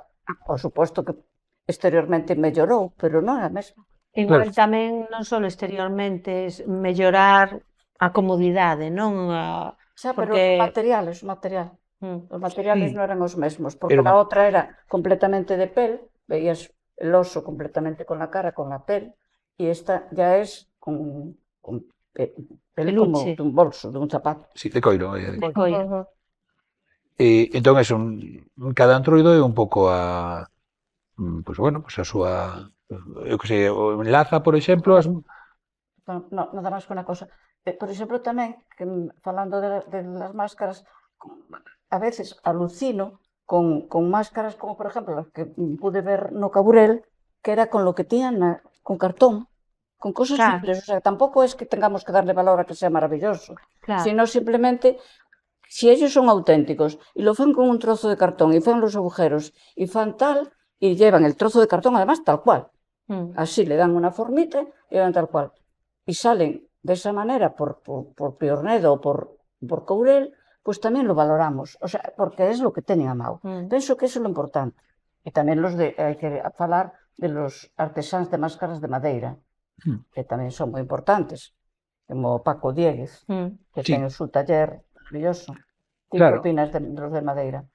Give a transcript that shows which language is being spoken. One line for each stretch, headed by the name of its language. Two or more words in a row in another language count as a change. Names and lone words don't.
Galician: Por suposto que exteriormente mellorou, pero non é a mesma. Igual tamén non só exteriormente, mellorar a comodidade, non? Xa, pero os materiales non eran os mesmos, porque a outra era completamente de pel,
Spanish: veías el oso completamente con la cara, con la pel, e esta ya es con pel como dun bolso, dun zapato.
Galician: Sí, de coiro. De coiro. Entón, cada antroido é un pouco a súa, eu que sei, o enlaza, por exemplo, Nada máis que unha cosa. Por exemplo, tamén,
Spanish: falando de las máscaras, a veces alucino con máscaras como,
Galician: por exemplo,
Spanish: las que pude ver no Caburel, que era con lo que tiñan con cartón, con cosas simples. O sea, tampouco es que tengamos que darle valor a que sea maravilloso, sino simplemente, si ellos son auténticos y lo fan con un trozo de cartón y fan los agujeros y fan tal, y llevan el trozo de cartón además tal cual. Así le dan una formita y llevan tal cual. Y salen de esa manera por Piornedo o por Courel, pues también lo valoramos. O sea, porque es lo que teñen a mão.
Galician: Penso que eso é lo importante. E tamén hai que falar de los artesáns de máscaras de madeira, que tamén son moi importantes, como Paco Dieguez, que ten o seu taller maravilloso. Ti que opinas de los de madeira?